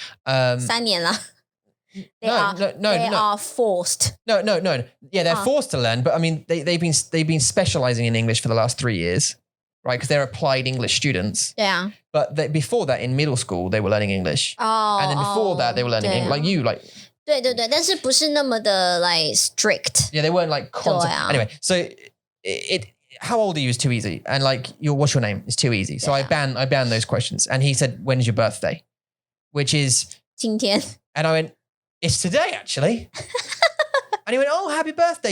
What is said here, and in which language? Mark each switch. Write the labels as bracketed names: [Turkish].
[Chinese] 3年了 [English] They are forced. No. Yeah, they're forced to learn. But I mean, they've been specializing in English for the last 3 years, right? Because they're applied English students. [Chinese] 对啊。 [English] But before that, in middle school, they were learning English. And then before that, they were learning English. Like you, like. [Chinese] 对对对，但是不是那么的 like strict. [English] Yeah, they weren't like constant. [Chinese] 对啊。 [English] Anyway, so how old are you is too easy. And like, what's your name? It's too easy. So I banned those questions. And he said, when's your birthday? Which is [Chinese] 今天 [English] And I went, it's today actually. And he went, oh, happy birthday.